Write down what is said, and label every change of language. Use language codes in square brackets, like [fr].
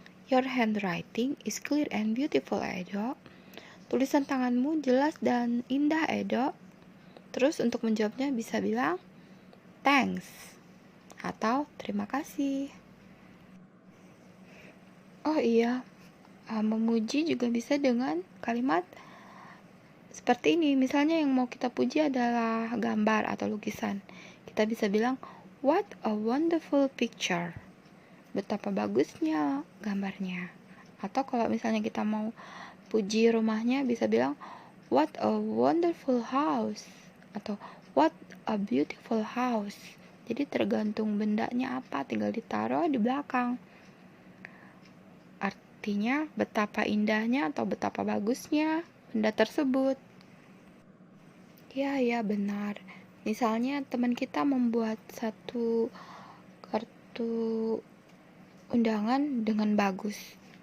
[en] Your handwriting is clear and beautiful, Edo. [id] Tulisan tanganmu jelas dan indah, Edo. Terus untuk menjawabnya bisa bilang, "Thanks," atau "Terima kasih." Oh iya, memuji juga bisa dengan kalimat seperti ini. Misalnya yang mau kita puji adalah gambar atau lukisan. Kita bisa bilang, [en] "What a wonderful picture." [id] Betapa bagusnya gambarnya. Atau kalau misalnya kita mau puji rumahnya, bisa bilang, [en] "What a wonderful house." [id] Atau [en] "What a beautiful house." [id] Jadi tergantung bendanya apa, tinggal ditaruh di belakang. Artinya betapa indahnya atau betapa bagusnya benda tersebut. Ya benar. Misalnya teman kita membuat satu kartu undangan dengan bagus.